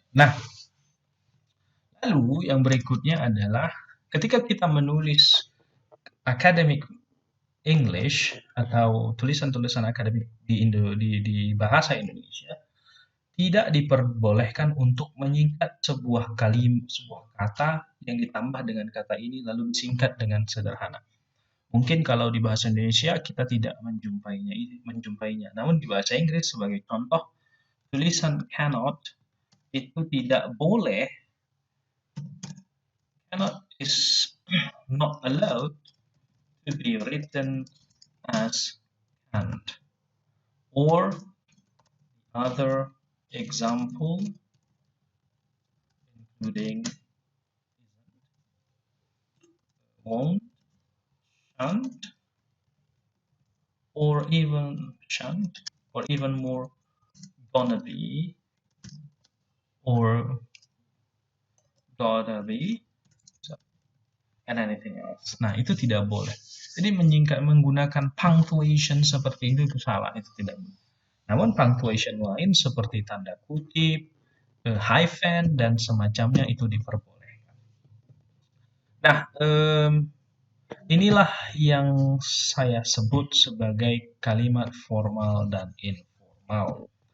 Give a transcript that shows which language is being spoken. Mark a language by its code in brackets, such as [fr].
[id] Nah, lalu yang berikutnya adalah ketika kita menulis academic English atau tulisan-tulisan akademik di bahasa Indonesia, tidak diperbolehkan untuk menyingkat sebuah kata yang ditambah dengan kata ini lalu disingkat dengan sederhana. Mungkin kalau di bahasa Indonesia kita tidak menjumpainya. Namun di bahasa Inggris sebagai contoh, tulisan cannot itu tidak boleh. [en] Cannot is not allowed to be written as can't. Or other example including won't, shan't, or even shan't. or even more gonna be, or gotta be, and anything else. [id] Nah, itu tidak boleh. Jadi menggunakan punctuation seperti itu salah, itu tidak boleh. Namun punctuation lain seperti tanda kutip, hyphen, dan semacamnya itu diperbolehkan. Nah, inilah yang saya sebut sebagai kalimat formal dan informal.